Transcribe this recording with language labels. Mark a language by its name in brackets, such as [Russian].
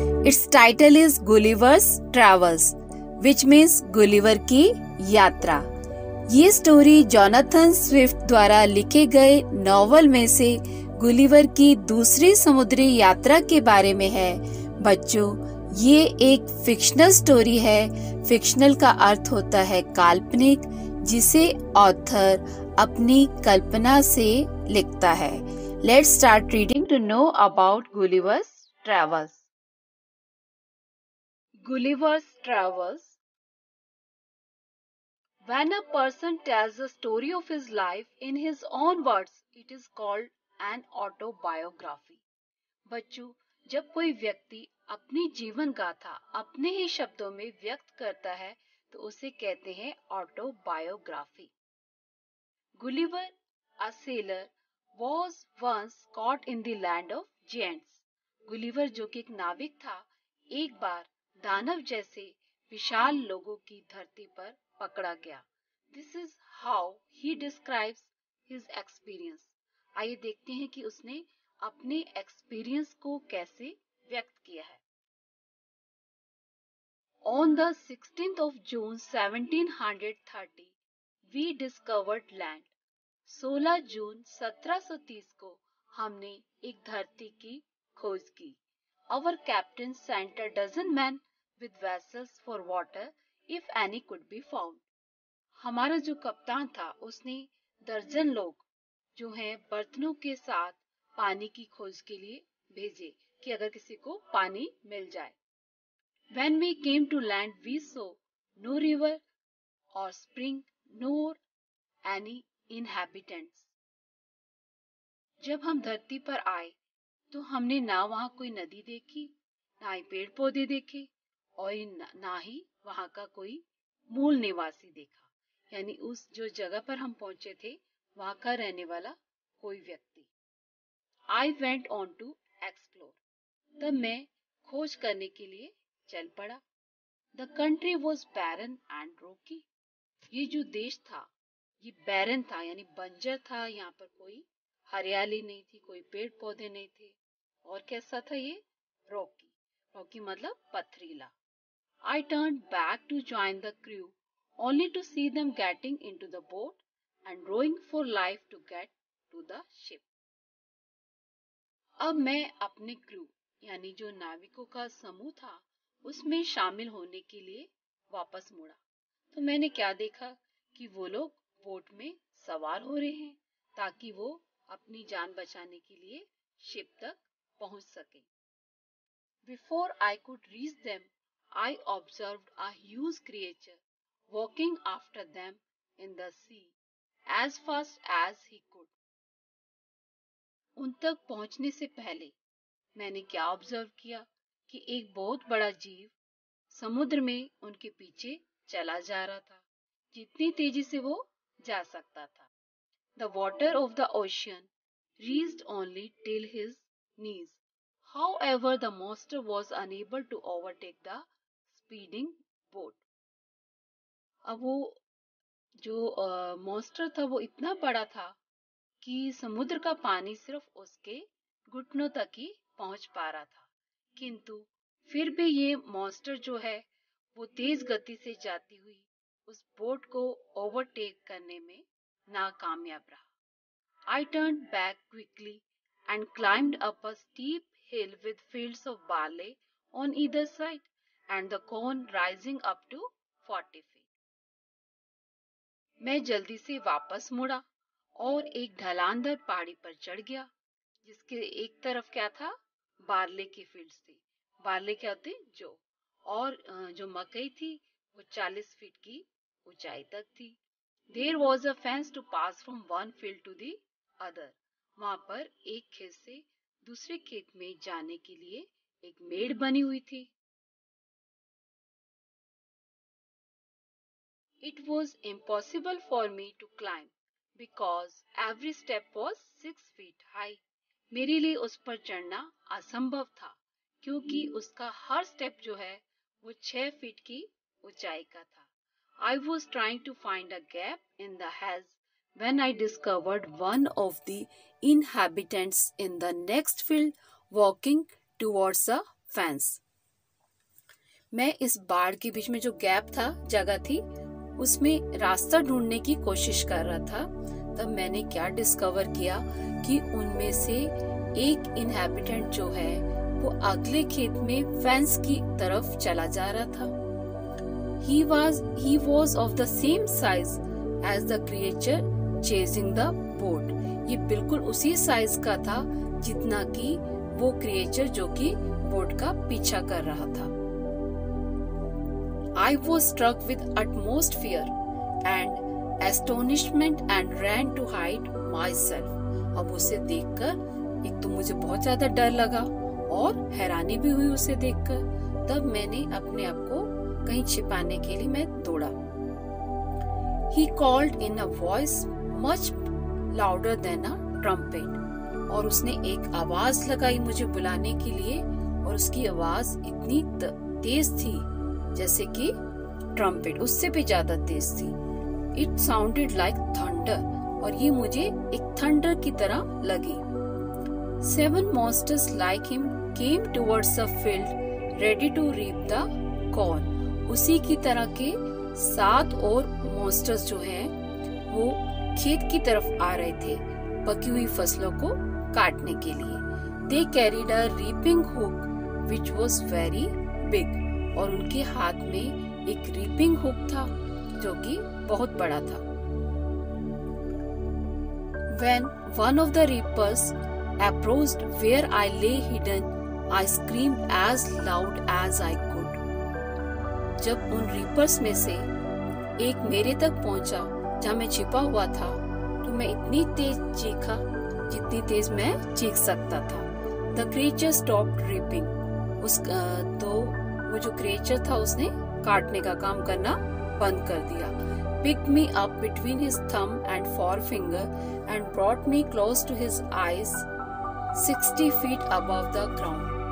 [English] Its title is Gulliver's Travels, which means [Hindi] Gulliver की यात्रा। ये स्टोरी जोनाथन स्विफ्ट द्वारा लिखे गए नॉवल में से गुलिवर की दूसरी समुद्री यात्रा के बारे में है। बच्चों, ये एक फिक्शनल स्टोरी है। फिक्शनल का अर्थ होता है काल्पनिक, जिसे ऑथर अपनी कल्पना से लिखता है। [English] Let's start reading to know about Gulliver's Travels. Gulliver's Travels. When a person tells the story of his life in his own words, it is called an autobiography. [Hindi] बच्चों, जब कोई व्यक्ति अपनी जीवन गाथा अपने ही शब्दों में व्यक्त करता है तो उसे कहते हैं autobiography. [English] Gulliver, a sailor, was once caught in the land of giants. [Hindi] Gulliver जो कि एक नाविक था, एक बार दानव जैसे विशाल लोगों की धरती पर पकड़ा गया। [English] This is how he describes his experience. [Hindi] आइए देखते हैं कि उसने अपने एक्सपीरियंस को कैसे व्यक्त किया है। [English] On the 16th of June 1730, we discovered land. [Hindi] 16 जून 1730 को हमने एक धरती की खोज की। [English] Our captain sent a dozen men with vessels for water if any could be found. [Hindi] हमारा जो कप्तान था उसने दर्जन लोग जो हैं बर्तनों के साथ पानी की खोज के लिए भेजे कि अगर किसी को पानी मिल जाए। [English] When we came to land, we saw no river or spring nor any inhabitants. [Hindi] जब हम धरती पर आए तो हमने ना वहाँ कोई नदी देखी, ना ही पेड़ पौधे देखे और ना ही वहाँ का कोई मूल निवासी देखा। यानी उस जो जगह पर हम पहुंचे थे वहाँ का रहने वाला कोई व्यक्ति। [English] I went on to explore. [Hindi] तब मैं खोज करने के लिए चल पड़ा। [English] The country was barren and rocky. [Hindi] ये जो देश था ये बैरन था यानी बंजर था। यहाँ पर कोई हरियाली नहीं थी, कोई पेड़ पौधे नहीं थे। और कैसा था ये? रॉकी। रॉकी मतलब पथरीला। [English] I turned back to join the crew only to see them getting into the boat and rowing for life to get to the ship. [Hindi] अब मैं अपने क्रू यानी जो नाविकों का समूह था उसमें शामिल होने के लिए वापस मुड़ा तो मैंने क्या देखा कि वो लोग बोट में सवार हो रहे हैं ताकि वो अपनी जान बचाने के लिए शिप तक पहुंच सके। [English] Before I could reach them, I observed a huge creature walking after them in the sea as fast as he could. [Hindi] उन तक पहुंचने से पहले मैंने क्या ऑब्जर्व किया कि एक बहुत बड़ा जीव समुद्र में उनके पीछे चला जा रहा था, जितनी तेजी से वो जा सकता था। [English] The water of the ocean reached only till his knees. However, the monster was unable to overtake the speeding boat. [Hindi] अब वो जो मॉन्स्टर था वो इतना बड़ा था कि समुद्र का पानी सिर्फ उसके घुटनों तक ही पहुंच पा रहा था, किंतु फिर भी ये मॉन्स्टर जो है वो तेज गति से जाती हुई उस बोट को ओवरटेक करने में नाकामयाब रहा। [English] I turned back quickly and climbed up a steep hill with fields of barley on either side and the corn rising up to 40 feet. [Hindi] मैं जल्दी से वापस मुड़ा और एक ढलानदार पहाड़ी पर चढ़ गया जिसके एक तरफ क्या था? बार्ले के फील्ड्स थे। बार्ले क्या होते? जौ। और जो मकई थी वो 40 फीट की ऊंचाई तक थी। [English] There was a fence to pass from one field to the other. [Hindi] वहाँ पर एक खेत से दूसरे खेत में जाने के लिए एक मेड़ बनी हुई थी। [English] It was impossible for me to climb because every step was 6 feet high. [Hindi] मेरे लिए उस पर चढ़ना असंभव था क्योंकि उसका हर स्टेप जो है वो 6 फीट की ऊंचाई का था। [English] I was trying to find a gap in the hedge when I discovered one of the inhabitants in the next field walking towards a fence. [Hindi] मैं इस बाड़ के बीच में जो गैप था, जगह थी, उसमें रास्ता ढूंढने की कोशिश कर रहा था। तब मैंने क्या डिस्कवर किया कि उनमें से एक इनहैबिटेंट जो है वो अगले खेत में फेंस की तरफ चला जा रहा था। [English] He was of the same size as the creature chasing the boat. [Hindi] ये बिल्कुल उसी साइज का था जितना कि वो क्रिएचर जो कि बोट का पीछा कर रहा था। [English] I was struck with utmost fear and astonishment and ran to hide myself. [Hindi] अब उसे देखकर एक तो मुझे बहुत ज्यादा डर लगा और हैरानी भी हुई उसे देखकर। तब मैंने अपने आप को कहीं छिपाने के लिए मैं दौड़ा। [English] He called in a voice much louder than a trumpet. [Hindi] और उसने एक आवाज लगाई मुझे बुलाने के लिए, और उसकी आवाज इतनी तेज थी जैसे कि ट्रम्पेट, उससे भी ज्यादा तेज थी। [English] It sounded like thunder, [Hindi] और ये मुझे एक थंडर की तरह लगी। [English] 7 monsters like him came towards the field ready to reap the corn. [Hindi] उसी की तरह के 7 और मॉन्स्टर्स जो हैं वो खेत की तरफ आ रहे थे पकी हुई फसलों को काटने के लिए। [English] They carried a reaping hook which was very big. [Hindi] और उनके हाथ में एक रीपिंग हुक था जो कि बहुत बड़ा था। [English] When one of the reapers approached where I lay hidden, I screamed as loud as I could. [Hindi] जब उन रीपर्स में से एक मेरे तक पहुंचा जहाँ मैं छिपा हुआ था, तो मैं इतनी तेज चीखा जितनी तेज मैं चीख सकता था। [English] The creature stopped reaping. [Hindi] तो वो जो क्रिएचर था उसने काटने का काम करना बंद कर दिया। [English] Picked me up between his thumb and forefinger and brought me close to his eyes 60 feet above the ground.